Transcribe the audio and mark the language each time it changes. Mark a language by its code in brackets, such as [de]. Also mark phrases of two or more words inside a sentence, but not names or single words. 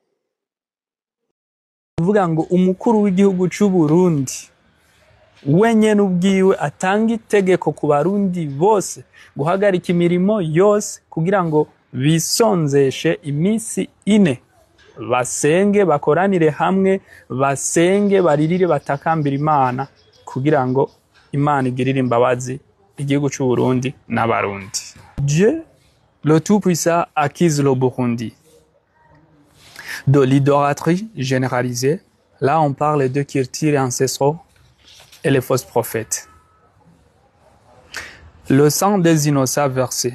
[rn] Kuvuga ngo umukuru w'igihugu cy'u Burundi wenye n'ubwiwe atanga itegeko ku barundi bose guhagarika imirimo yose kugira ngo bisonzeshe iminsi 4 basenge, bakoranire hamwe, basenge, baririre, batakambira Imana kugira ngo Imana igirire imbabazi igihugu cy'u Burundi n'abarundi. [fr] Dieu le Tout-Puissant accuse le Burundi de l'idolâtrie généralisée. Là, on parle de culture ancestraux et les fausses prophètes. Le sang des innocents versé.